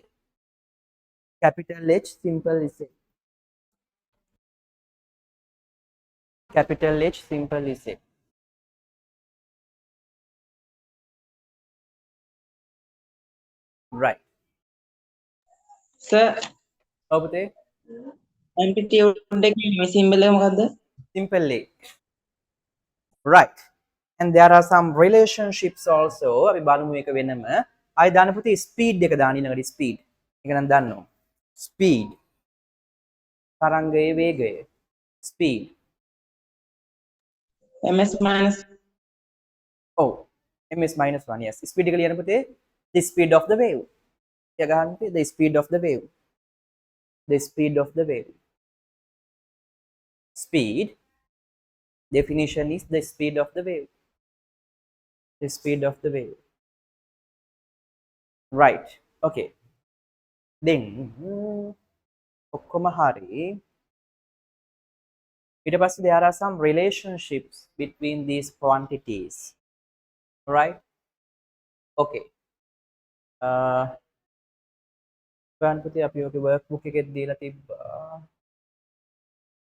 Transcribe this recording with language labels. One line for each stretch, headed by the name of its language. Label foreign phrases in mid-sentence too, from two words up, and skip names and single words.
English: Capital H, simple is Z. Capital H, simple is Z. Right. sir
Sinhala: ඔව් පුතේ. amplitude එකේ මේ symbol එක මොකද්ද?
English: Simple A. Right. And there are some relationships also.
Sinhala: අපි බලමු එක වෙනම. ආයි දාන්න පුතේ speed එක දාන්න ඊළඟට speed. ඒක නම් දන්නවා. Speed. තරංගයේ වේගය.
English: Speed. ms minus Oh, ms minus 1. Yes.
Sinhala: Speed එක ලියන්න පුතේ
English: the speed of the wave.
Sinhala: එක ගන්න පුතේ
English: the speed of the wave. The speed of the wave. Speed. Definition is the speed of the wave. The speed of the wave. Right. Okay.
Sinhala: Then ඔක්කොම හරි. ඊට පස්සේ
English: there are some relationships between these quantities. Right?
Sinhala: Okay. ගන්න පුතේ අපි ඔගේ workbook එකෙත් දීලා තිබ්බා.